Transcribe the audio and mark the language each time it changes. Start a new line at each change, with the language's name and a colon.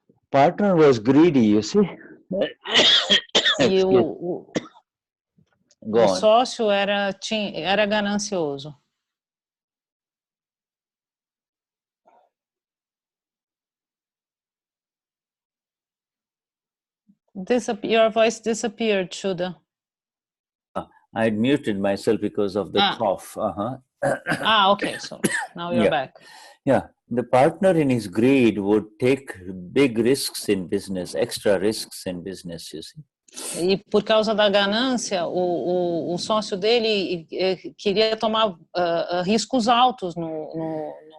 English: Partner was greedy, you see.
Portuguese: E o sócio era ganancioso.
English: Your voice disappeared, Shuddha. I had muted myself because of the cough. Okay. So now you're back. Yeah, the partner in his greed would take big risks in business, extra risks in business, you see.
Portuguese: E por causa da ganância, o sócio dele queria tomar riscos altos no...